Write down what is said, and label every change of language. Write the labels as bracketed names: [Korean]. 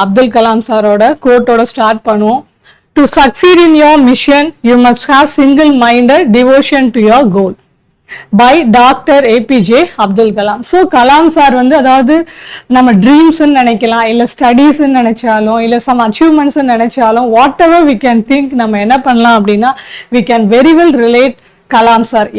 [Tamil] அப்துல் கலாம் சாரோட கோட்டோட ஸ்டார்ட் பண்ணுவோம். [English] To succeed in your mission, you must have single-minded devotion to your goal. By Dr. APJ Abdul Kalam. [Tamil] So Kalam sir வந்து அதாவது நம்ம ட்ரீம்ஸ்ன்னு நினைக்கலாம், இல்லை ஸ்டடீஸ்ன்னு நினைச்சாலும், இல்லை சம் அச்சீவ்மெண்ட்ஸ்ன்னு நினைச்சாலும், [English] whatever we can think [Tamil] நம்ம என்ன பண்ணலாம் அப்படின்னா [English] we can very well relate [Tamil] Kalam sir.